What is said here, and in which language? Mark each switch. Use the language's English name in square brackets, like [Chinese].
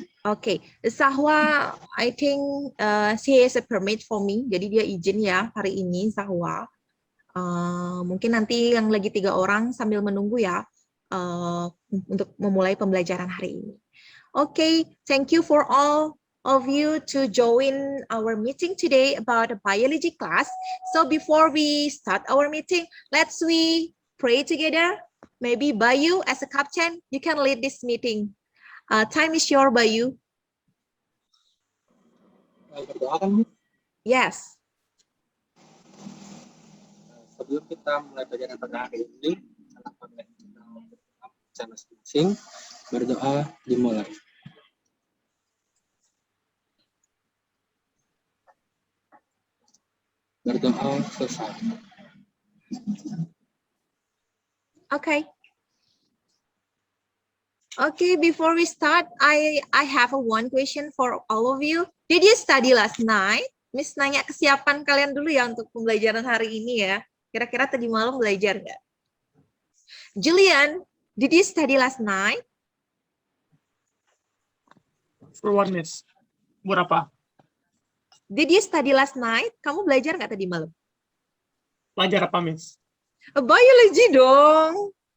[English] Okay, Zahwa, I think she has a permit for me. [Indonesian] Jadi dia izin ya hari ini Zahwa. Mungkin nanti yang lagi 3 orang sambil menunggu ya untuk memulai pembelajaran hari ini. [English] Okay, thank you for all of you to join our meeting today about the biology class. So before we start our meeting, let's we pray together. Maybe Bayu as a captain, you can lead this meeting. Time is your Bayu. [Indonesian] Berdoa kan, Miss? [English] Yes. [Indonesian] Sebelum kita mulai pelajaran pada hari ini, salam kita berdoa masing-masing. Berdoa dimulai. Berdoa selesai. [English] Okay. Okay, before we start, I have one question for all of you. Did you study last night? [Indonesian] Miss nanya kesiapan kalian dulu ya untuk pembelajaran hari ini ya. Kira-kira tadi malam belajar nggak? [English] Julian, did you study last night? For what, Miss? [Indonesian] Buat apa? [English] Did you study last night? [Indonesian] Kamu belajar nggak tadi malam? Belajar apa, Miss? Biology dong.